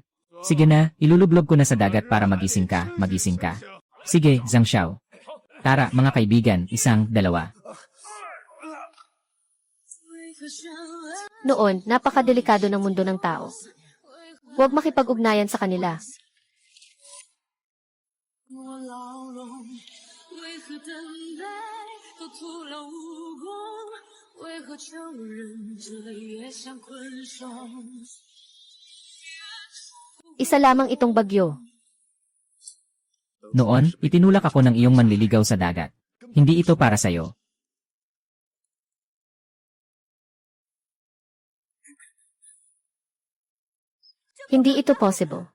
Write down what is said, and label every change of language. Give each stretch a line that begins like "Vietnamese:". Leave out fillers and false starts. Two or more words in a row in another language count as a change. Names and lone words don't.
Filipino: Sige na, ilulublob ko na sa dagat para magising ka. Sige, Zhang Xiao. Tara, mga kaibigan, 1, 2. Noon, napakadelikado ng mundo ng tao. Huwag makipag-ugnayan sa kanila.
Chinese: 我牢笼，为何等待都徒劳无功？为何承认这也像困兽？
Filipino: Isa lamang itong bagyo. Noon, itinulak ako ng iyong manliligaw sa dagat. Hindi ito para sa'yo. Hindi ito possible.